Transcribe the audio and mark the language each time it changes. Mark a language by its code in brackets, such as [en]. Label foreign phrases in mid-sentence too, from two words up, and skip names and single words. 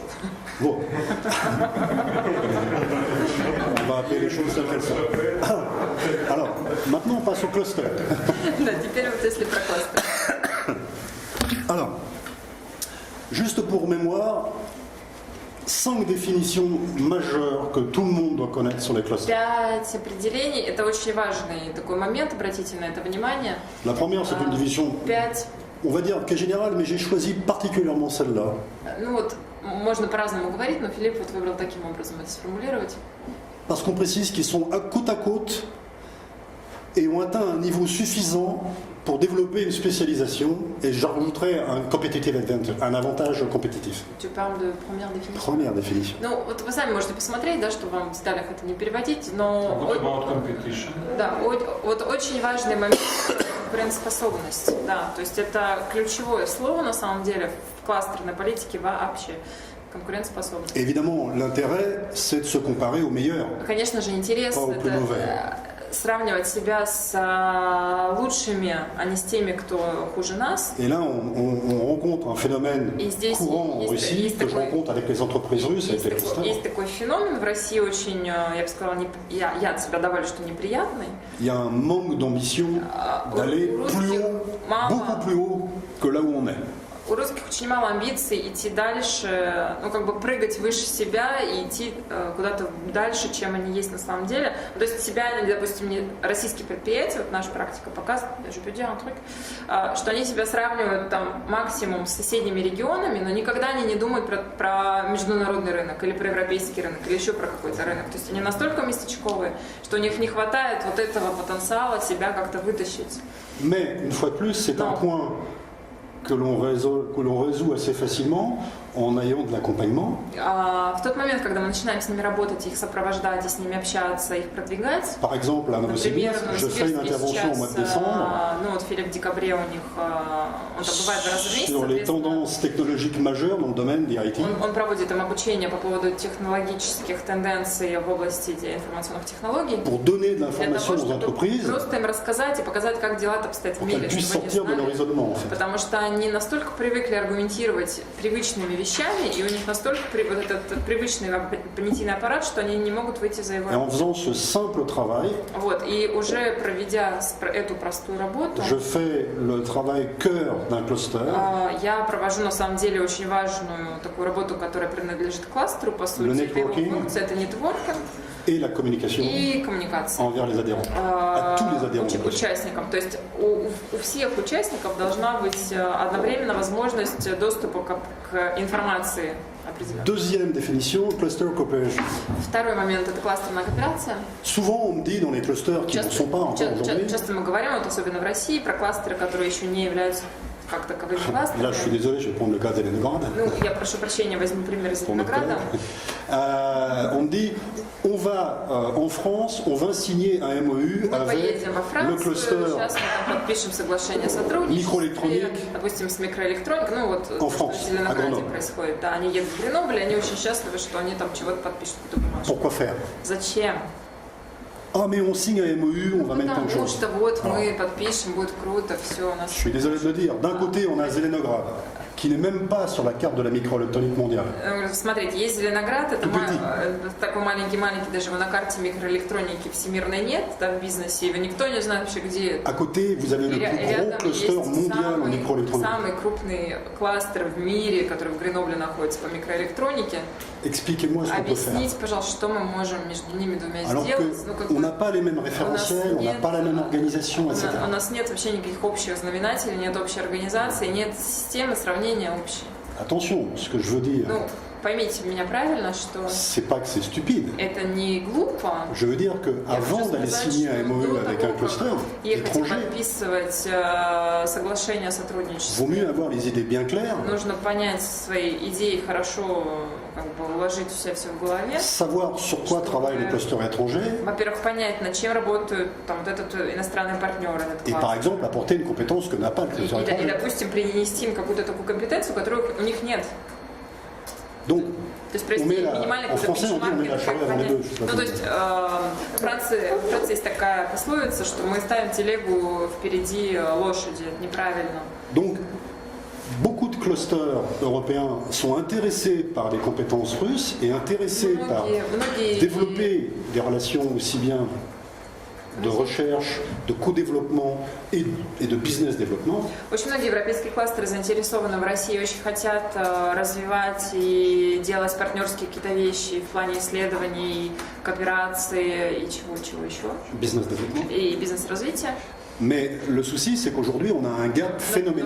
[fr] Bon. On va appeler les choses telles qu'elles sont. Alors, maintenant on passe au cluster. [ru] Да, теперь вот если про кластер. [fr] Alors, juste pour mémoire, 5 définitions majeures que tout le monde doit connaître sur les clusters. [ru] 5 определений, это очень важный такой момент, обратите на это внимание. [fr] La première, c'est une division, 5, on va dire, qui est générale, mais j'ai choisi particulièrement celle-là. [ru] ну вот, можно по-разному говорить, но Филипп вот выбрал таким образом это сформулировать. [fr] Parce qu'on précise qu'ils sont côte à côte et ont atteint un niveau suffisant pour développer une spécialisation, et j'ajouterai un [en] competitive advantage, [fr] un avantage compétitif. Tu parles de première définition. Première définition. [ru] Ну, вот вы сами можете посмотреть, да, чтобы вам в деталях это не переводить, но [en] What about competition? [ru] да, вот очень важный момент — конкурентоспособность, да, то есть это ключевое слово на самом деле в кластерной политике вообще. Конкурентоспособность. [fr] Évidemment, l'intérêt, c'est de se comparer aux meilleurs. [ru] Конечно же, интерес [fr] Pas aux plus mauvais. [ru] это сравнивать себя с лучшими, а не с теми, кто хуже нас. [fr] Et là, on rencontre un phénomène [ru] Et здесь [fr] courant en [ru] есть- [fr] Russie [ru] есть [fr] que je [ru] такой- [fr] rencontre avec les entreprises russes, avec les clusters. [ru] Есть такой феномен в России очень, я бы сказала, я от себя добавлю, что неприятный. [fr] Il y a un manque d'ambition d'aller plus haut, beaucoup plus haut que là où on est. [ru] У русских очень мало амбиций идти дальше, ну как бы прыгать выше себя и идти куда-то дальше, чем они есть на самом деле. То есть себя, допустим, не российские предприятия, вот наша практика показывает, [fr] je peux dire un truc, [ru] что они себя сравнивают там максимум с соседними регионами, но никогда они не думают про международный рынок или про европейский рынок или еще про какой-то рынок. То есть они настолько местечковые, что у них не хватает вот этого потенциала себя как-то вытащить. [fr] Mais, une fois de plus, c'est un Non. point que l'on résout assez facilement en ayant de l'accompagnement. [ru] В тот момент, когда мы начинаем с ними работать, их сопровождать, и с ними общаться, их продвигать. [fr] Par exemple, à Novosibirsk, je fais une intervention au mois de décembre [ru] Ну вот Филипп в декабре у них, он там бывает 2 раза в месяц. [fr] sur les [ru] соответственно. [fr] tendances technologiques majeures dans le domaine des IT. [ru] Он проводит там обучение по поводу технологических тенденций в области информационных технологий. [fr] Pour donner de [ru] Для [fr] l'information [ru] того, [fr] aux [ru] чтобы [fr] entreprises, [ru] просто им рассказать и показать, как дела обстоят в [fr] pour [ru] мире, [fr] qu'elles puissent [ru] чтобы они [fr] sortir de leur [ru] знали. [fr] isolement, en fait. [ru] Потому что они настолько привыкли аргументировать привычными вещами, и у них настолько вот этот привычный понятийный аппарат, что они не могут выйти за его. [fr] Et en faisant ce simple travail, [ru] Вот, и уже проведя эту простую работу, [fr] je fais le travail cœur d'un cluster. [ru] я провожу на самом деле очень важную такую работу, которая принадлежит кластеру, по сути. [fr] Le [ru] Первая [fr] networking. [ru] функция — это нетворкинг [fr] Et la communication [ru] и коммуникация. [fr] envers les adhérents, à tous les adhérents. [ru] Участникам. То есть у всех участников должна быть одновременно возможность доступа к информации определенной. [fr] Deuxième définition, [en] cluster cooperation. [ru] Второй момент — это кластерная кооперация. [fr] Souvent, on me dit dans les clusters qui ne sont pas encore aujourd'hui, [ru] Часто мы говорим, вот особенно в России, про кластеры, которые еще не являются как таковыми кластерами. [fr] là je suis désolé, je vais prendre le cas d'Elenograd. [ru] Ну, я прошу прощения, возьму пример из [fr] Pour notre [ru] Зеленограда. [fr] collègue. On me dit, on va en France, on va signer un MOU [ru] Мы [fr] avec [ru] поедем во [fr] le [ru] Францию, [fr] cluster [ru] сейчас мы там подпишем соглашение о сотрудничестве, Микроэлектроник. допустим, с микроэлектроникой, ну вот [fr] En [ru] то, что [fr] France, [ru] в Зеленограде [fr] à Grenoble. [ru] происходит. Да, они едут в Гренобль, они очень счастливы, что они там чего-то подпишут, какую-то бумажку. [fr] Pourquoi faire? [ru] Zачем? [fr] Ah mais on signe un MOU, on va mettre plein de [ru] Потому [fr] choses. [ru] что вот [fr] Alors, [ru] мы подпишем, будет круто, все у нас. [fr] je suis désolé de le dire. D'un côté, on a Zelenograd, qui n'est même pas sur la carte de la microélectronique mondiale. [ru] Смотрите, есть Зеленоград, это такой маленький-маленький, даже его на карте микроэлектроники всемирной нет, да, в бизнесе, его никто не знает вообще, где это. [fr] À côté, vous avez le [ru] И [fr] plus gros [ru] рядом [fr] cluster [ru] есть [fr] mondial en microélectronique. [ru] самый крупный кластер в мире, который в Гренобле находится по микроэлектронике. [fr] Expliquez-moi ce qu'on peut faire. [ru] Объясните, пожалуйста, что мы можем между ними двумя [fr] Alors [ru] сделать. Ну, как [fr] qu'on [ru] бы, [fr] n'a pas les mêmes référentiels, on n'a pas la même organisation, etc. [ru] у нас нет вообще никаких общих знаменателей, нет общей организации, нет системы сравнения общей. [fr] Attention, ce que je veux dire, [ru] Ну, поймите меня правильно, что [fr] c'est pas que c'est stupide. [ru] это не глупо. [fr] Je veux dire que [ru] Я [fr] avant [ru] хочу [fr] d'aller [ru] сказать, [fr] signer un [ru] что [fr] MOU [ru] до [fr] avec [ru] того, [fr] un cluster [ru] как ехать и [fr] étranger, [ru] подписывать соглашение о сотрудничестве, [fr] vaut mieux avoir les idées bien claires, [ru] нужно понять свои идеи, хорошо как бы уложить у себя все в голове. [fr] savoir sur quoi travaillent les clusters étrangers [ru] Во-первых, понять, над чем работают там, вот этот иностранный партнер, этот [fr] et par [ru] класс. [fr] exemple apporter une compétence que n'a pas le [ru] И, [fr] cluster [ru] и, [fr] étranger. [ru] допустим, принести им какую-то такую компетенцию, которую у них нет. [fr] Donc, [ru] То есть провести минимальный [fr] en français, on dit on met la charrue avant les bœufs. [ru] Ну, то есть в Франции есть такая пословица, что мы ставим телегу впереди лошади. Это неправильно. [fr] Donc, beaucoup de clusters européens sont intéressés par les compétences russes et intéressés par [ru] Многие [fr] développer des relations aussi bien de recherche, de co-développement et de business développement. [ru] Очень многие европейские кластеры заинтересованы в России, очень хотят развивать и делать партнерские какие-то вещи в плане исследований, кооперации и чего еще. [fr] Business développement. [ru] И бизнес-развития. [fr] Mais le souci, c'est qu'aujourd'hui, on a un gap phénoménal